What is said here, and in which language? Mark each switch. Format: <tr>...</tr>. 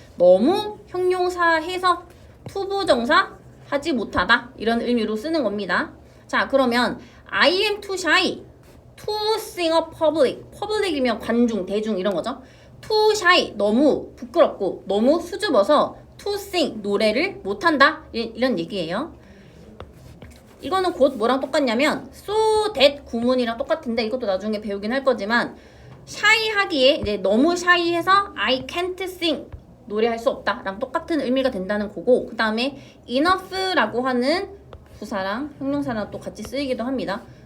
<ko>너무 형용사 해서 to 부정사 하지 못하다 이런 의미로 쓰는 겁니다. 자, 그러면</ko> <en>I am too shy to sing a public</en> <ko>이면 관중, 대중 이런 거죠. too shy 너무 부끄럽고 너무 수줍어서 to sing 노래를 못한다 이런 얘기예요. 이거는 곧 뭐랑 똑같냐면 so that 구문이랑 똑같은데 이것도 나중에 배우긴 할 거지만 shy하기에 이제 너무 shy해서</ko> <en>I can't sing</en> <ko>노래할 수 없다 랑 똑같은 의미가 된다는 거고 그 다음에 enough라고 하는 부사랑 형용사랑 또 같이 쓰이기도 합니다.</ko>